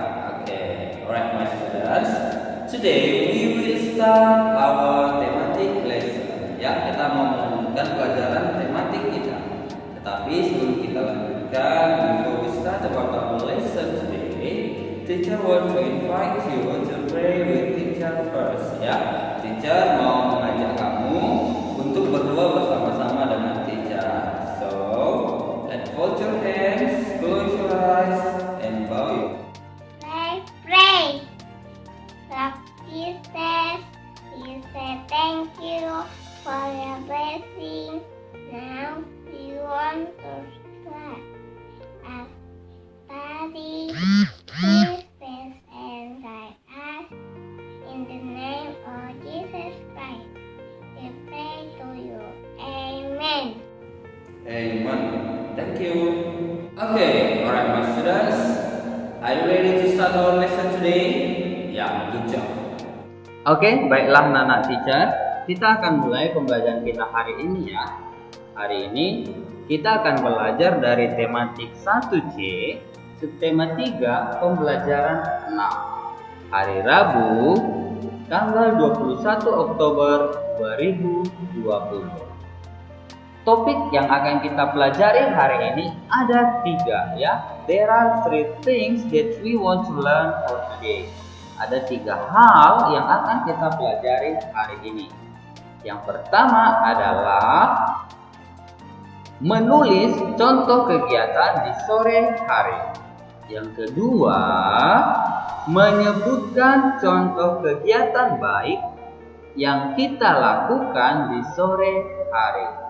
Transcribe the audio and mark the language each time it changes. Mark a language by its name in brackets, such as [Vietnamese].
[English] Oke, alright my students. Today we will start our thematic lesson. [Indonesian] Ya, kita mau melanjutkan pelajaran tematik kita. Tetapi sebelum kita lanjutkan, [English] before we start about our lesson today, teacher want to invite you to pray with teacher first. [Indonesian] Ya, teacher mau mengajak kamu untuk berdoa bersama-sama dengan teacher. [English] So, let's fold your hands, close your eyes, and bow your head. Let's pray. Lord Jesus, we say thank you for your blessing. Now we want to start our study. Please bless and guide us. In the name of Jesus Christ, we pray to you. Amen. Amen. Thank you. Okay, alright my students. Are you ready to start our lesson today? [Indonesian] Ya, [English] good job. [Indonesian] Oke, baiklah anak teacher. Kita akan mulai pembelajaran kita hari ini ya. Hari ini kita akan belajar dari tematik 1C, subtema 3, pembelajaran 6. Hari Rabu, tanggal 21 Oktober 2020. Topik yang akan kita pelajari hari ini ada 3 ya. [English] There are 3 things that we want to learn for today. [Indonesian] Ada 3 hal yang akan kita pelajari hari ini. Yang pertama adalah menulis contoh kegiatan di sore hari. Yang kedua, menyebutkan contoh kegiatan baik yang kita lakukan di sore hari.